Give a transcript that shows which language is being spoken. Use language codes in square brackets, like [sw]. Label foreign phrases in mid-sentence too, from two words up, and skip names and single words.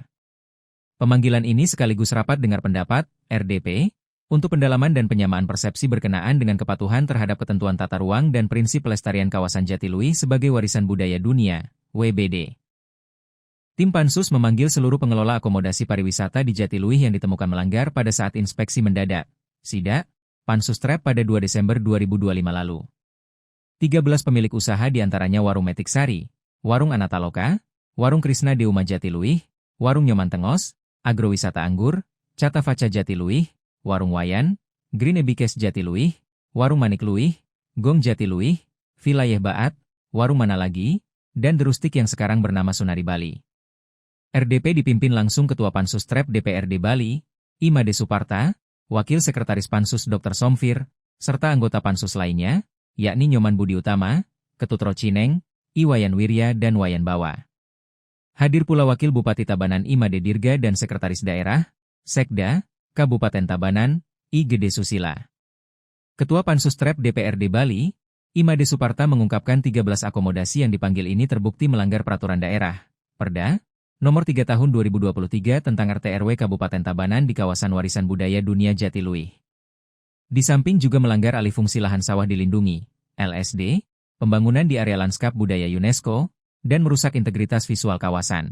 [id] Pemanggilan ini sekaligus rapat dengar pendapat, RDP, untuk pendalaman dan penyamaan persepsi berkenaan dengan kepatuhan terhadap ketentuan tata ruang dan prinsip pelestarian kawasan Jatiluwih sebagai warisan budaya dunia, WBD. Tim Pansus memanggil seluruh pengelola akomodasi pariwisata di Jatiluwih yang ditemukan melanggar pada saat inspeksi mendadak, SIDA, Pansus-Trep pada 2 Desember 2025 lalu. 13 pemilik usaha diantaranya Warung Metik Sari, Warung Anataloka, Warung Krisna Deuma Jatiluwih, Warung Nyoman Tengos, Agrowisata Anggur, Catafaca Jatiluwih, Warung Wayan, Green Ebikes Jatiluwih, Warung Manik Luwih, Gong Jatiluwih, Vilayah Baat, Warung Mana Lagi, dan Derustik yang sekarang bernama Sunari Bali. RDP dipimpin langsung Ketua Pansus-Trep DPRD Bali, Imade Suparta, Wakil Sekretaris Pansus Dr. Somfir, serta anggota Pansus lainnya, yakni Nyoman Budi Utama, Ketut Rocineng, Iwayan Wirya dan Wayan Bawa. Hadir pula Wakil Bupati Tabanan Imade Dirga dan Sekretaris Daerah, Sekda, Kabupaten Tabanan, I. Gede Susila. Ketua Pansus-Trep DPRD Bali, Imade Suparta mengungkapkan 13 akomodasi yang dipanggil ini terbukti melanggar peraturan daerah, Perda, Nomor 3 Tahun 2023 tentang RT/RW Kabupaten Tabanan di kawasan warisan budaya dunia Jatiluwih. Di samping juga melanggar alih fungsi lahan sawah dilindungi, LSD, pembangunan di area lanskap budaya UNESCO, dan merusak integritas visual kawasan.